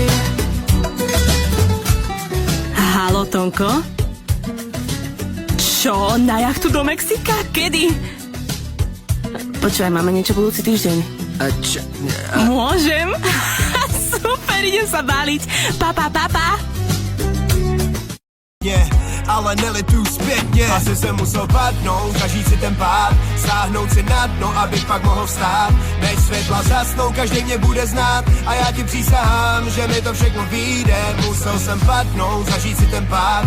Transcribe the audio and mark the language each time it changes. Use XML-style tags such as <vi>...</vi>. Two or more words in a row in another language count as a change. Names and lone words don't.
<sk>Haló, Tonko? Čo? Na jachtu do Mexika? Kedy? Počúvaj, máme niečo budúci týždeň. Môžem? Super, idem sa báliť. Papa.</sk> <cs>Ale nelitu zpětně. Asi jsem musel padnout, zažít si ten pád, sáhnout si na dno, abych pak mohl vstát. Než světla zasnou, každý mě bude znát a já ti přísahám, že mi to všechno vyjde. Musel jsem padnout, zažít si ten pád.</cs>